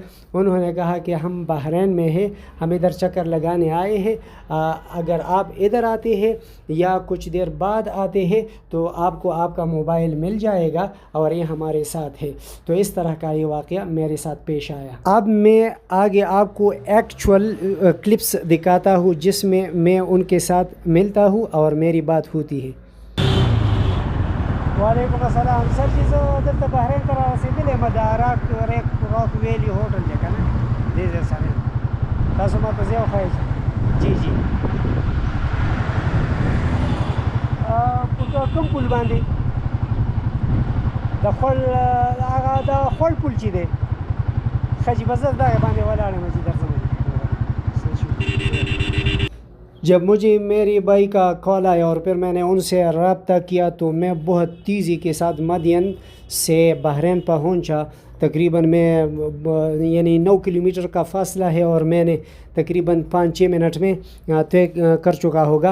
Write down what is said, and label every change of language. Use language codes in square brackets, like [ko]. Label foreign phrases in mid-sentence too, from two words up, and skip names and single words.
[ur] انہوں نے کہا کہ ہم بحرین میں ہیں، ہم ادھر چکر لگانے آئے ہیں، اگر آپ ادھر آتے ہیں یا کچھ دیر بعد آتے ہیں تو آپ کو آپ کا موبائل مل جائے گا، اور یہ ہمارے ساتھ ہے۔ تو اس طرح کا یہ واقعہ میرے ساتھ پیش آیا۔ اب میں آگے آپ کو ایکچول کلپس دکھاتا ہوں جس میں ان کے ساتھ ملتا ہوں اور میری بات ہوتی ہے۔ [ar] وعلیکم السلام [ur] سر جی، [ps] زه دلته بحرین ته رارسېدلی یم، د راک ویلی هوټل دی که نه، دې ځای سره تاسو ما ته ځای وښایئ. جی په کوم پل باندې؟ د خوړ پل چې دی، ښه جي، بس زه دغې باندې ولاړ یم چې درځم. [ur] جب مجھے میری بائی کا کال آیا اور پھر میں نے ان سے رابطہ کیا، تو میں بہت تیزی کے ساتھ مدین سے بحرین پہنچا۔ تقریباً یعنی 9 کلومیٹر کا فاصلہ ہے، اور میں نے تقریباً 5-6 منٹ میں طے کر چکا ہوگا۔